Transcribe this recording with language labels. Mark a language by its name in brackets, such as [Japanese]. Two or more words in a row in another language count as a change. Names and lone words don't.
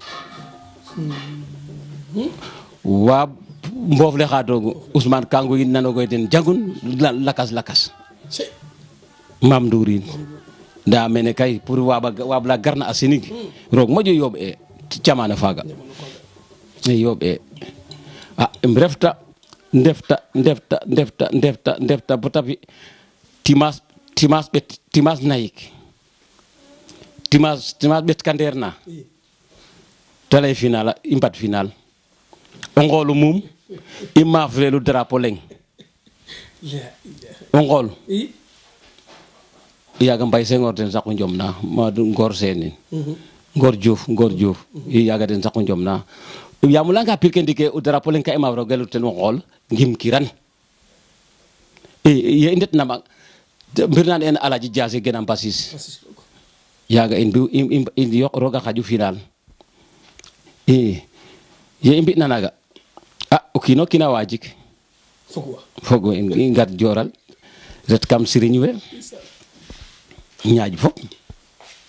[Serer] wa mbof le xadogu Ousmane Kango yin nanogoy den jangun lakas mam Ndourine nda mene kay pour wabla garna a sinig roog moƴo yooɓ e camana faga yooɓ e ndefta bota fi timas nayik timas ɓet ka ndeer na te lay final i mbat final o ngolu mum i maafrelu drapeau leng o ngol yaga Mbaye Senghor den saqu njom na ma Ngor Sene Ngor Diouf i yaga den saqu njom na yamulanga pirke ndike o drapeau leng ka i maafrogelu ten o ngol ngim kiran ye i ndet nama mbirnan en Alaji Diase gena Mbasis yaga in yoq roga xaju final ye i mbi'na naga o kiino kiina wa jik fogwa i ngar joral ret kam siriñ we ñaaj fop